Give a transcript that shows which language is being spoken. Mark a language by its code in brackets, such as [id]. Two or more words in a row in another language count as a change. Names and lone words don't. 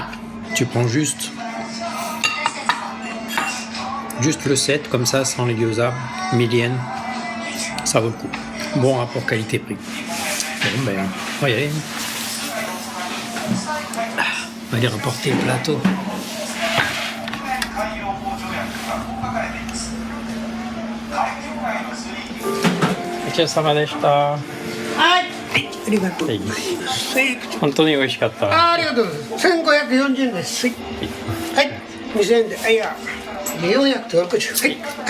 [fr] Tu prends juste le set comme ça, sans les gyoza, 1000 yens. Ça vaut le coup. Bon rapport qualité-prix. Bon, ben, on va y aller. On va aller rapporter le plateau. [ja] はいありがとうございます本当に美味しかった。ありがとうございます1540円ですはい2000円ではいやで460はいはい